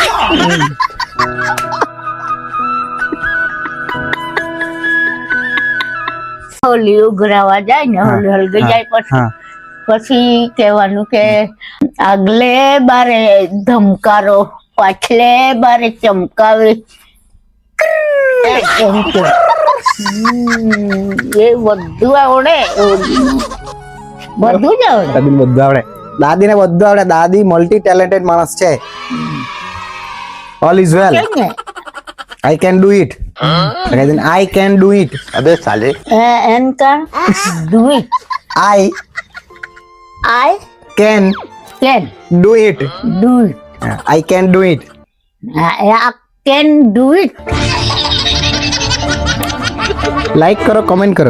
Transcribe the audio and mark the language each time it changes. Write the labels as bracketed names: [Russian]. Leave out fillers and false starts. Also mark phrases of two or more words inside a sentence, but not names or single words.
[Gujarati] હોલી ઉઘરાવા જાય ને હોલી હલગી જાય પછી કહેવાનું કે આગલે બારે ધમકારો પાછલે બારે ચમકાવે એમ કે. એ બધું આવડે બધું જ આવડે. દાદી બધું આવડે. દાદી ને બધું આવડે. દાદી [English] multi talented [Gujarati] માણસ છે. [English] all is well. I can do it. I can do it. [Hindi] अबे साले [English] I can do it. I આઈ can કેન do it. do it. I can do it. I can do it. [Gujarati] લાઈક કરો, કમેન્ટ કરો.